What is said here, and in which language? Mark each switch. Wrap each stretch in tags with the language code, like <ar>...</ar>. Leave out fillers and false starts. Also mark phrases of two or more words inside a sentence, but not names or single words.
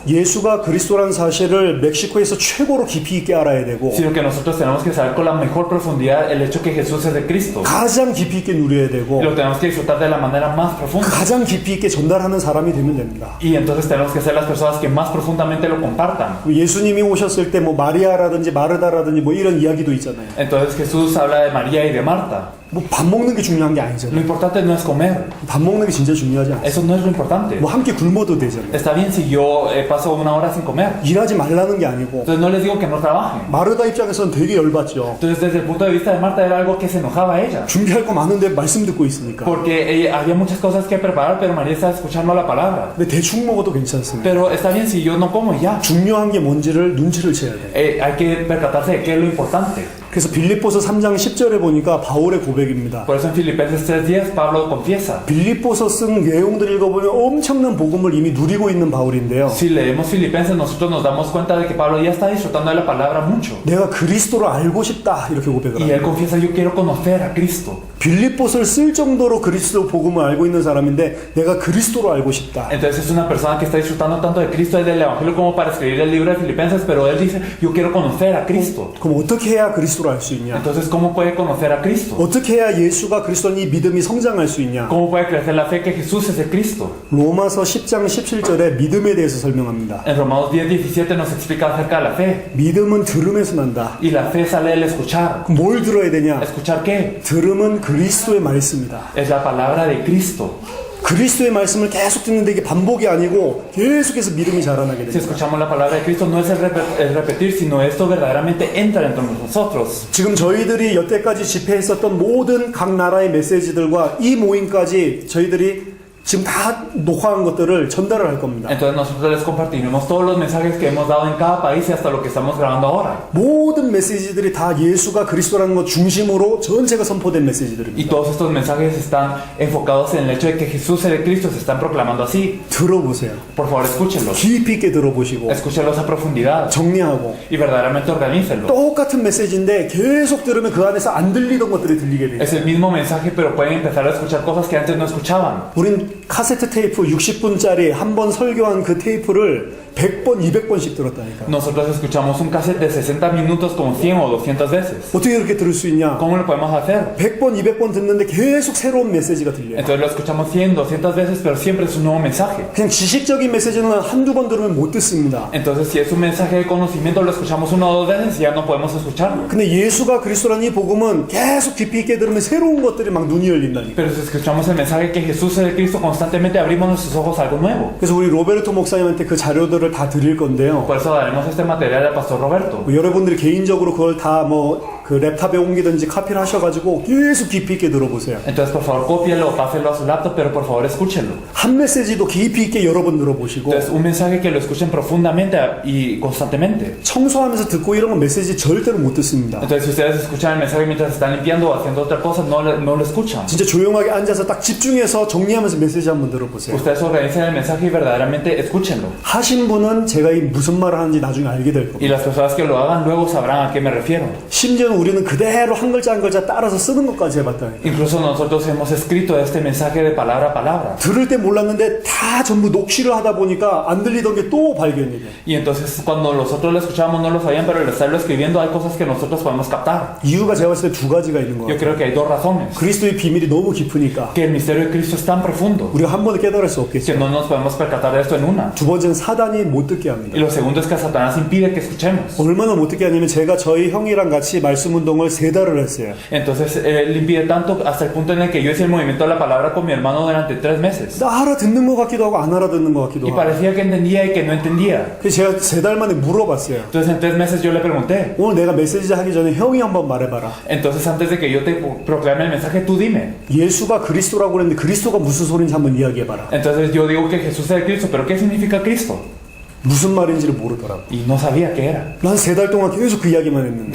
<ko>예수가 그리스도라는 사실을 멕시코에서 최고로 깊이 있게 알아야 되고</ko> <es>sino que nosotros tenemos que saber con la mejor profundidad el hecho que Jesús es de Cristo.</es> <ko>가장 깊이 있게 누려야 되고</ko> <es>Y lo tenemos que disfrutar de la manera más profunda.</es> <ko>가장 깊이 있게 전달하는 사람이 되면 됩니다.</ko> <es>Y entonces tenemos que ser las personas que más profundamente lo compartan.</es> <ko>예수님이 오셨을 때 뭐 마리아라든지 마르다라든지 뭐 이런 이야기도 있잖아요.</ko> <es>Entonces Jesús habla de María y de Marta.</es> <ko>뭐 밥 먹는 게 중요한 게</ko> <es>Lo</es> <ko>아니잖아요.</ko> <es>importante no es comer.</es> <ko>밥 먹는 게 진짜 중요하지 않아요.</ko> <es>Eso no es lo importante.</es> <ko>뭐 함께 굶어도 되잖아요.</ko> <es>Está bien si yo paso una hora sin comer.</es> <ko>일하지 말라는 게 아니고</ko> <es>Entonces no les digo que no trabajen.</es> <ko>마르다 입장에서는 되게 열받죠.</ko> <es>Entonces desde el punto de vista de Marta era algo que se enojaba a ella.</es> <ko>준비할 거 많은데 말씀 듣고 있으니까.</ko> <es>Porque había muchas cosas que preparar, pero María estaba escuchando la palabra.</es> <ko>근데 대충 먹어도 괜찮습니다.</ko> <es>Pero está bien si yo no como y ya.</es> <ko>중요한 게 뭔지를 눈치를 채야 돼요.</ko> <es>Hay que percatarse de qué es lo importante.</es> <ko>그래서 빌립보서 3장 10절에 보니까 바울의 고백입니다.</ko> <es>Por eso en Filipenses 3:10 Pablo confiesa.</es> <ko>빌립보서 쓴 내용들 읽어보면 엄청난 복음을 이미 누리고 있는 바울인데요.</ko> <es>Si leemos Filipenses, nosotros nos damos cuenta de que Pablo ya está disfrutando de la palabra mucho.</es> <ko>내가 그리스도를 알고 싶다 이렇게 고백을</ko> <es>Y</es> <ko>합니다.</ko> <es>él confiesa, yo quiero conocer a Cristo.</es> <ko>빌립보서를 쓸 정도로 그리스도 복음을 알고 있는 사람인데 내가 그리스도를 알고 싶다.</ko> <es>Entonces es una persona que está disfrutando tanto de Cristo y del Evangelio como para escribir el libro de Filipenses, pero él dice, yo quiero conocer a Cristo.</es> <ko>그럼 어떻게 해야 그리스도를 알 수 있냐?</ko> <es>Entonces, ¿cómo puede conocer a Cristo?</es> <ko>어떻게 해야 예수가 그리스도니 믿음이 성장할 수 있냐?</ko> <es>¿Cómo puede crecer la fe que Jesús es de Cristo?</es> <ko>로마서 10장 17절에 믿음에 대해서 설명합니다.</ko> <es>En Romanos 10:17 nos explica acerca de la fe.</es> <ko>믿음은 들음에서 난다.</ko> <es>Y la fe sale del escuchar.</es> <ko>그럼 뭘 들어야 되냐?</ko> <es>¿Escuchar qué?</es> <ko>들음은 그리스도의 말씀이다.</ko> <es>Es la palabra de Cristo.</es> <ko>그리스도의 말씀을 계속 듣는데 이게 반복이 아니고 계속해서 믿음이 자라나게</ko> <es>Si</es> <ko>됩니다.</ko> <es>escuchamos la palabra de Cristo, no es el repetir, sino esto verdaderamente entra dentro de nosotros.</es> <ko>지금 저희들이 여태까지 집회했었던 모든 각 나라의 메시지들과 이 모임까지 저희들이 지금 다 녹화한 것들을 전달을 할 겁니다.</ko> <es>Entonces nosotros les compartiremos todos los mensajes que hemos dado en cada país y hasta lo que estamos grabando ahora.</es> <ko>모든 메시지들이 다 예수가 그리스도라는 것 중심으로 전체가 선포된 메시지들입니다.</ko> <es>Y todos estos mensajes están enfocados en el hecho de que Jesús es de Cristo, se están proclamando así.</es> <ko>들어보세요.</ko> <es>Por favor, escúchenlos.</es> <ko>깊이 있게 들어보시고</ko> <es>Escúchenlos a profundidad</es> <ko>정리하고</ko> <es>y verdaderamente organícenlo.</es> <ko>똑같은 메시지인데 계속 들으면 그 안에서 안 들리던 것들이 들리게 돼요.</ko> <es>Es el mismo mensaje, pero pueden empezar a escuchar cosas que antes no escuchaban.</es> <ko>우린 카세트 테이프 60분짜리 한 번 설교한 그 테이프를 100번, 200번씩 들었다니까.</ko> <es>Nosotros escuchamos un cassette de 60 minutos como 100 o 200 veces.</es> <ko>어떻게 그렇게 들을 수 있냐?</ko> <es>¿Cómo lo podemos hacer?</es> <ko>100번, 200번 듣는데 계속 새로운 메시지가 들려요.</ko> <es>Entonces lo escuchamos 100, 200 veces, pero siempre es un nuevo mensaje.</es> <ko>그냥 지식적인 메시지는 한두 번 들으면 못 듣습니다.</ko> <es>Entonces si es un mensaje de conocimiento, lo escuchamos una o dos veces y ya no podemos escucharlo.</es> <ko>근데 예수가 그리스도라는 이 복음은 계속 깊이 있게 들으면 새로운 것들이 막 눈이 열린다니까.</ko> <es>Pero si escuchamos el mensaje que Jesús es el Cristo, constantemente abrimos nuestros ojos a algo nuevo.</es> <ko>그래서 우리 로베르토 목사님한테 그 자료들을 다 드릴 건데요.</ko> <es>Por eso daremos este material al Pastor Roberto.</es> <ko>여러분들이 개인적으로 그걸 다 그 랩탑에 옮기든지 카피를 하셔가지고 계속 깊이 있게 들어보세요.</ko> <es>Entonces por favor cópielo o páselo a su laptop, pero por favor escúchenlo.</es> <ko>한 메시지도 깊이 있게 여러 번 들어보시고</ko> <es>Entonces un mensaje que lo escuchen profundamente y constantemente.</es> <ko>청소하면서 듣고 이런 건 메시지 절대로 못 듣습니다.</ko> <es>Entonces si ustedes escuchan el mensaje mientras están limpiando o haciendo otra cosa, no lo escuchan.</es> <ko>진짜 조용하게 앉아서 딱 집중해서 정리하면서 메시지 한번 들어보세요.</ko> <es>Ustedes organicen el mensaje y verdaderamente escúchenlo.</es> <ko>하신 분은 제가 이 무슨 말을 하는지 나중에 알게 될 겁니다.</ko> <es>Y las personas que lo hagan luego sabrán a qué me refiero.</es> <ko>심지어는 우리는 그대로 한 글자 한 글자 따라서 쓰는 것까지 해봤다니까.</ko> <es>Incluso nosotros hemos escrito este mensaje de palabra a palabra.</es> <ko>들을 때 몰랐는데 다 전부 녹취를 하다 보니까 안 들리던 게 또 발견이 돼.</ko> <es>Y entonces cuando nosotros lo escuchábamos no lo sabían, pero al estarlo escribiendo hay cosas que nosotros podemos captar.</es> <ko>이유가 제가 봤을 때 두 가지가 있는 거</ko> <es>Yo</es> <ko>같아요.</ko> <es>creo que hay dos razones.</es> <ko>그리스도의 비밀이 너무 깊으니까</ko> <es>Que el misterio de Cristo es tan profundo</es> <ko>우리가 한 번에 깨달을 수 없겠죠.</ko> <es>que no nos podemos percatar de esto en una.</es> <ko>두 번째는 사단이 못 듣게 합니다.</ko> <es>Y lo segundo es que Satanás impide que escuchemos.</es> <ko>얼마나 못 듣게 하냐면 제가 저희 형이랑 같이 말씀 운동을 3달을 했어요.</ko> <es>Entonces él impide tanto hasta el punto en el que yo hice el movimiento de la palabra con mi hermano durante 3 meses.</es> <ko>나 알아듣는 것 같기도 하고 안 알아듣는 것 같기도</ko> <es>Y</es> <ko>하고.</ko> <es>parecía que entendía y que no entendía.</es> <ko>그래서 제가 3달 만에 물어봤어요.</ko> <es>Entonces en 3 meses yo le pregunté.</es> <ko>오늘 내가 메시지 하기 전에 형이 한번 말해봐라.</ko> <es>Entonces antes de que yo te proclame el mensaje, tú dime.</es> <ko>예수가 그리스도라고 그랬는데 그리스도가 무슨 소리인지 한번 이야기해봐라.</ko> <es>Entonces yo digo que Jesús es el Cristo, pero ¿qué significa Cristo?</es> <ko>무슨 말인지를 모르더라고.</ko> <es>Y no sabía qué era.</es> <ko>난 3달 동안 계속 그 이야기만 했는데</ko>